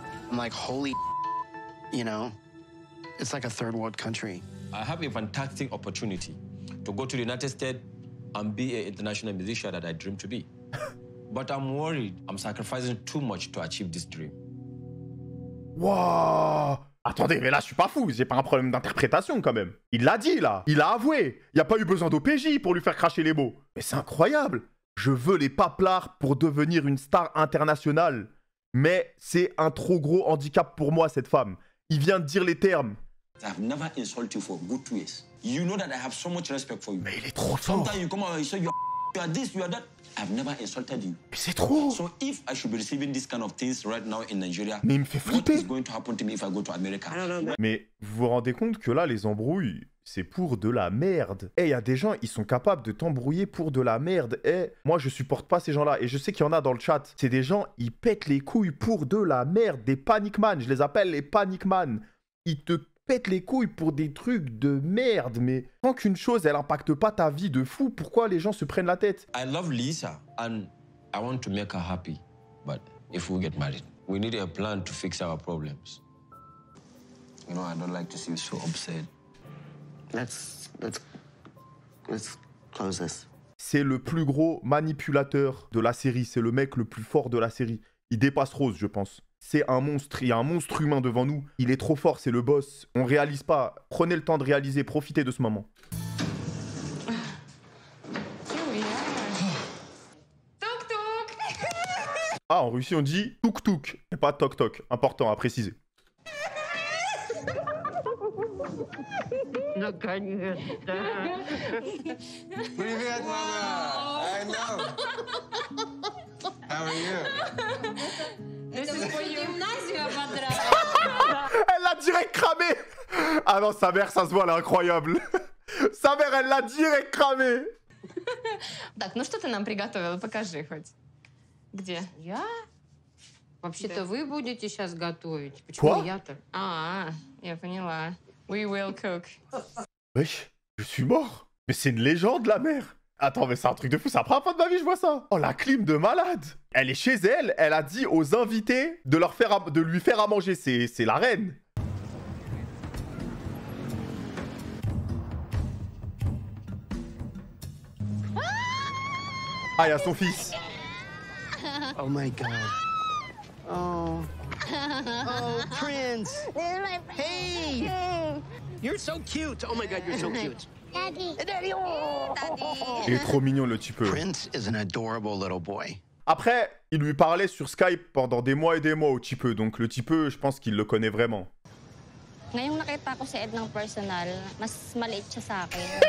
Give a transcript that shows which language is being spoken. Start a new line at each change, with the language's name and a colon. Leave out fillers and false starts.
English: I'm like, holy, you know, it's like a third world country. I have a fantastic opportunity to go to the United States and be an international musician that I dream to be. But I'm worried I'm sacrificing too much to achieve this dream. Waouh!
French: Attendez, mais là, je suis pas fou. J'ai pas un problème d'interprétation, quand même. Il l'a dit, là. Il a avoué. Il n'y a pas eu besoin d'OPJ pour lui faire cracher les mots. Mais c'est incroyable. Je veux les paplards pour devenir une star internationale. Mais c'est un trop gros handicap pour moi, cette femme. Il vient de dire les termes.
English: I've never insulted you for good 2 years. You know that I have so much respect for you.
French: Mais il est trop fort.
English: Sometimes you come out and you say you are this, you are that. I've never insulted you.
French: Mais c'est trop.
English: So if I should be receiving this kind of things right now in Nigeria,
French: mais il me fait
English: what
French: flipper.
English: is going to happen to me if I go to America? I don't know.
French: Mais vous vous rendez compte que là, les embrouilles, c'est pour de la merde. Eh, il y a des gens, ils sont capables de t'embrouiller pour de la merde. Eh, moi, je supporte pas ces gens-là. Et je sais qu'il y en a dans le chat. C'est des gens, ils pètent les couilles pour de la merde. Des
English: panic man.
French: Je les appelle les
English: panic man.
French: Ils te pètent les couilles pour des trucs de merde. Mais tant qu'une chose, elle impacte pas ta vie de fou, pourquoi les gens se prennent la tête?
English: I love Lisa and I want to make her happy. But if we get married, we need a plan to fix our problems. You know, I don't like to see you so upset. Let's close this.
French: C'est le plus gros manipulateur de la série. C'est le mec le plus fort de la série. Il dépasse Rose, je pense. C'est un monstre. Il y a un monstre humain devant nous. Il est trop fort, c'est le boss. On réalise pas. Prenez le temps de réaliser. Profitez de ce moment. Ah, en Russie, on dit touk-touk. Et pas toc-toc. Important à préciser.
Russian: Привет, мама!
English: I know. How are you?
French: Elle l'a direct cramé. Ah non, sa mère, ça se voit, elle est incroyable. Sa mère, elle l'a direct cramé.
Russian: Так, ну что ты нам приготовила? Покажи хоть. Где? Я? Вообще-то вы будете сейчас готовить. Почему я-то? Я поняла.
English: We will cook.
French: Wesh, je suis mort. Mais c'est une légende, la mère. Attends, mais c'est un truc de fou. C'est la première fois de ma vie, je vois ça. Oh, la clim de malade. Elle est chez elle. Elle a dit aux invités de lui faire à manger. C'est la reine. Ah, il y a son fils.
English: Oh my God. Oh. Oh, Prince. Hey. You're so cute. Oh my God, you're so cute. Daddy. Daddy. Oh.
French: Il est trop mignon, le type.
English: Prince is an adorable little boy.
French: Après, il lui parlait sur Skype pendant des mois et des mois au type. Donc le type, je pense qu'il le connaît vraiment.
Filipino: Ngayong nakita ko si Ed ng personal, mas maliit siya sa akin.